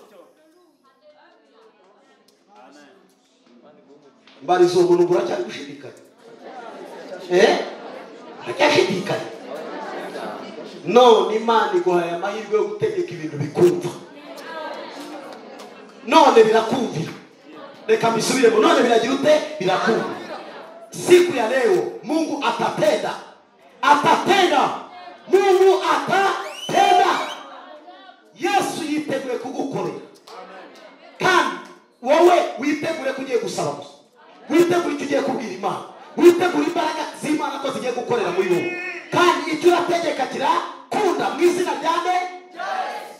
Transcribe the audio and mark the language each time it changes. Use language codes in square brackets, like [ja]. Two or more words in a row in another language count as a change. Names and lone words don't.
[rw] Mbarizo umuntu buracyari gushidikanya. Acyashidikanya. None Imana iguhaye amahirwe yo gutegeka ibintu bikumva. None birakumvira. Reka mbisubiremo, none biragira ute? Birakumvira. [sw] Siku ya leo Mungu atatenda. Mungu atatenda. [rw] Yesu yiteguye kugukorera. Kandi wowe witegure kugiye gusaba gusa. Witegure icyo ugiye kubwira Imana. Witegure imbaraga z'Imana ko zigiye gukorera muri wowe. Kandi icyo urategeka kirakunda mu izina ryanjye Yesu.